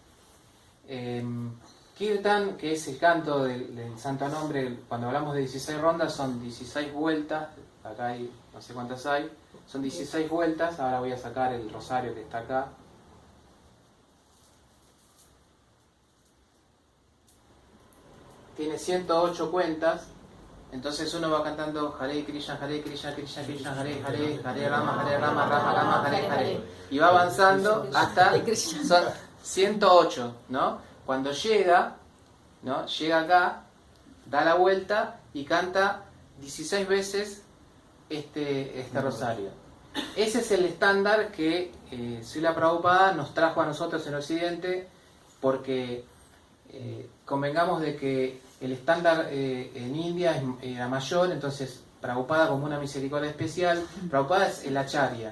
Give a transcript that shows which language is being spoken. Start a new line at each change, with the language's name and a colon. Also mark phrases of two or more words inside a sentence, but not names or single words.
Spanish: Kirtan, que es el canto del santo nombre, cuando hablamos de 16 rondas son 16 vueltas, acá hay no sé cuántas hay, son 16 vueltas. Ahora voy a sacar el rosario que está acá. Tiene 108 cuentas, entonces uno va cantando
Sanskrit: हरे कृष्ण, कृष्ण कृष्ण, हरे राम, राम हरे हरे,
Spanish: y va avanzando hasta son 108, ¿no? Cuando llega, ¿no? Llega acá, da la vuelta y canta 16 veces este rosario. Ese es el estándar que Srila Prabhupada nos trajo a nosotros en Occidente, porque convengamos de que el estándar en India era mayor, entonces Prabhupada, como una misericordia especial, Prabhupada es el acharya.